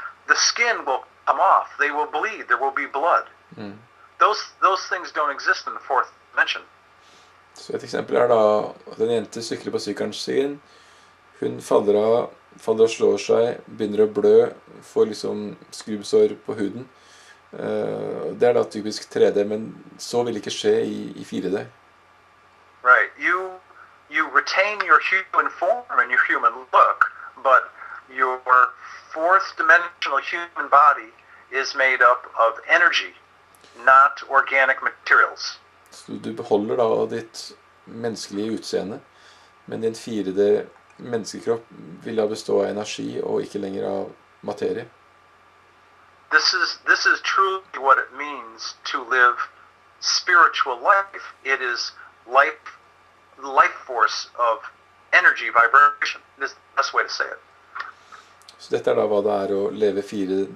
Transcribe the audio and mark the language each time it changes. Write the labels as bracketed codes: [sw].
[en] The skin will come off. They will bleed. There will be blood. Those things don't exist in the fourth dimension. [no] Så et eksempel er da at en jente sykler på sykkelen sin. Hun faller av, slår seg, begynner å blø, får liksom skrubbsår på huden. Det er da typisk 3D, men så vil det ikke skje i 4D. [en] Right. You retain your human form and your human look, but your fourth dimensional human body is made up of energy, not organic materials. [no] Så du beholder da ditt menneskelige utseende, men din 4D menneskekropp vil da bestå av energi og ikke lenger av materie. [en] This is truly what it means to live spiritual life. It is the life force of energy vibration. This is the best way to say it. [no] Så dette er da hva det er å leve 4D.